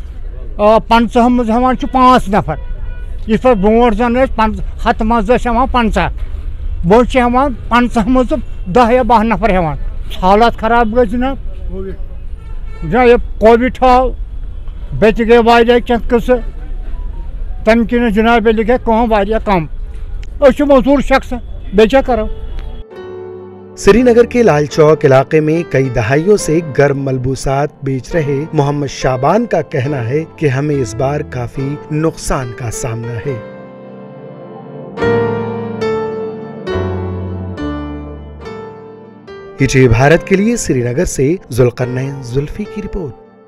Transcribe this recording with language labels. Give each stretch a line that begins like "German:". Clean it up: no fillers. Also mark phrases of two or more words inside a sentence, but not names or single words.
Kashmiri: 50 منٛز ہٮ۪وان چھِ 5 نفر، یِتھ پٲٹھۍ برونٛٹھ زن ٲسۍ 100 منٛز ٲسۍ ہٮ۪وان 50، وۄنۍ چھِ ہٮ۪وان 50 منٛز 10 یا 12 نفر ہٮ۪وان۔ حالات خراب گٔے جناب، یہ کووِڈ آو، بیٚیہِ گٔے واریاہ کینٛہہ قٕصہٕ، تمہِ کِنۍ جناب ییٚلہِ گٔے کٲم واریاہ کم، أسۍ چھِ مزدوٗر شخص، بیٚیہِ کیٛاہ کرو۔
Urdu: سری نگر کے لال چوک علاقے میں کئی دہائیوں سے گرم ملبوسات بیچ رہے محمد شعبان کا کہنا ہے کہ ہمیں اس بار کافی نقصان کا سامنا ہے۔ بھارت کے لیے سری نگر سے ذوالقرنین زلفی کی رپورٹ۔